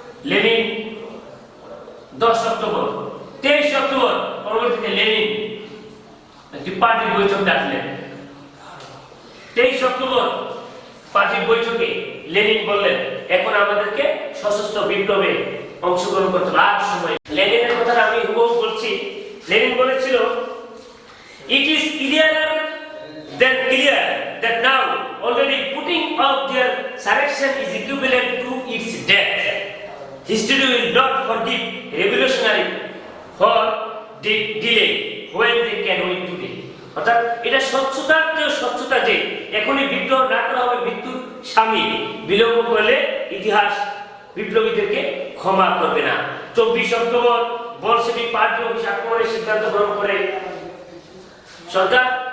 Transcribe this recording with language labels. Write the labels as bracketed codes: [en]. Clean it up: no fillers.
[bn] Lenin 10 October. 23 October পরবর্তীতে Lenin একটি পার্টির বৈঠক ডাকলেন। 23 অক্টোবর পার্টির বৈঠকে লেনিন বললেন এখন আমাদেরকে সশস্ত্র বিপ্লবে অংশগ্রহণ করতে হবে। আর সময় লেনিনের কথা আমি হুবহু বলছি। লেনিন বলেছিল, [en] it is clearer than clear that now already putting off their surrection is equivalent to its death. History will not forgive revolutionary for delay when they can win today. [bn] অর্থাৎ এটা স্বচ্ছতার চেয়ে স্বচ্ছতা যে এখনই বিদ্রোহ না করা হবে মৃত্যুর স্বামী, বিলম্ব করলে ইতিহাস বিপ্লবীদেরকে ক্ষমা করবে না। 24 অক্টোবর বলশেভিক পার্টি অফিস আক্রমণের সিদ্ধান্ত গ্রহণ করে সরকার।